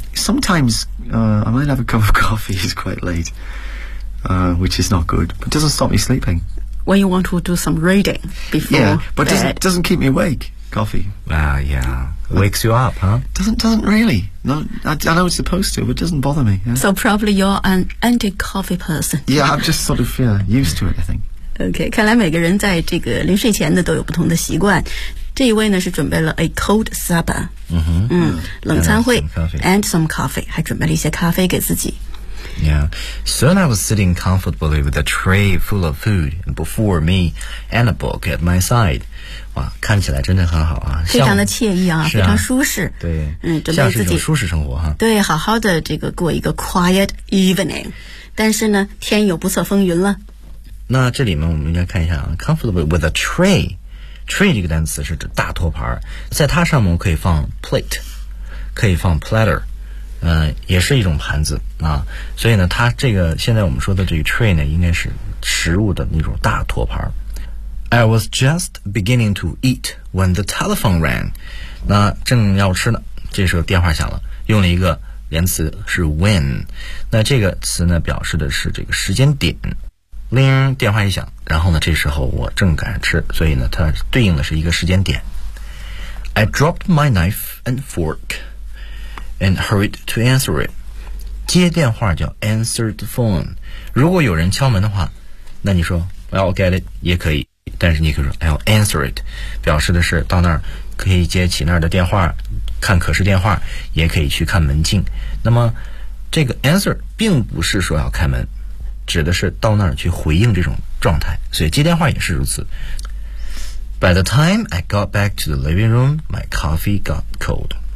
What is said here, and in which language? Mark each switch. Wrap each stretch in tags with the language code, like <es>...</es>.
<en>Sometimes I might have a cup of coffee, it's quite late, which is not good, but it doesn't stop me sleeping. When you want to do some reading before, yeah, but doesn't keep me awake, coffee. Wow, yeah. Wakes you up, huh? Doesn't really. No, I know it's supposed to, but it doesn't bother me.、Yeah. So probably you're an anti coffee person. Yeah, I'm just sort of used to it, I think.</en> <zh>Okay, 看来每个人在这个临睡前的都有不同的习惯。这一位呢是准备了</zh> <en>a cold supper,</en> <zh>冷餐会</zh> <en>and some coffee,</en> <zh>还准备了一些咖啡给自己。</zh> <en>Yeah, soon I was sitting comfortably with a tray full of food before me and a book at my side.</en> <zh>哇，看起来真的很好啊，非常的惬意啊，非常舒适。对，准备自己舒适生活哈。对，好好的这个过一个</zh> <en>quiet evening,</en> <zh>但是呢，天有不测风云了。那这里面我们应该看一下啊 ，</zh> <en>comfortably with a tray.</en> <zh>Tray 这个单词是指大托盘，在它上面可以放 plate， 可以放 platter， 也是一种盘子啊。所以呢，它这个现在我们说的这个 tray 呢，应该是食物的那种大托盘。</zh> <en>I was just beginning to eat when the telephone rang。</en> <zh>那正要吃呢，这时候电话响了，用了一个连词是 when。那这个词呢，表示的是这个时间点。铃，电话一响，然后呢，这时候我正赶着吃，所以呢，它对应的是一个时间点。</zh> <en>I dropped my knife and fork and hurried to answer it.</en> <zh>接电话叫</zh> <en>answer the phone.</en> <zh>如果有人敲门的话，那你说</zh> <en>I'll get it</en> <zh>也可以，但是你可以说</zh> <en>I'll answer it，</en> <zh>表示的是到那儿可以接起那儿的电话，看可视电话，也可以去看门禁。那么这个 answer 并不是说要开门，指的是到那儿去回应这种状态，所以接电话也是如此。</zh> <en>By the time I got back to the living room, my coffee got cold.</en>